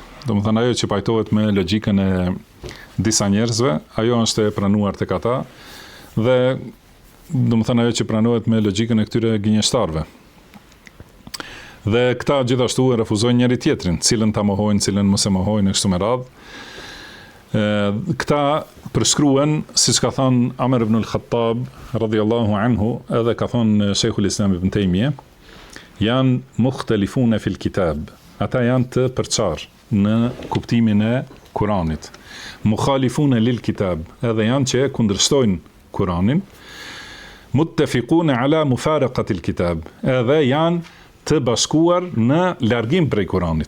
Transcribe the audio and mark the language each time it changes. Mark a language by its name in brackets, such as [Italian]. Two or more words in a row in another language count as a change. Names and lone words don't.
[Albanian] Domethënë ajo që pajtohet me logjikën e disa njerëzve, ajo është e pranuar tek ata dhe domethënë ajo që pranohet me logjikën e këtyre gënjeshtarëve. Dhe këta gjithashtu e refuzojnë njëri tjetrin, cilën ta mohojnë, cilën mos e mohojnë, kështu me radhë. Këta përshkruen, siç ka thënë Amr ibn al-Khattab [Arabic] رضي الله عنه, [Albanian] edhe ka thënë Sheikhul Islam Ibn Taymiyah, janë [Arabic] مختلفون في الكتاب. [Albanian] Ata janë të përçarë në kuptimin e Kuranit. [Arabic] مخالفون للكتاب, [Albanian] edhe janë që kundërshtojnë Kuranin. [Arabic] متفقون على مفارقة الكتاب, [Albanian] edhe janë të bashkuar në largim prej Kuranit.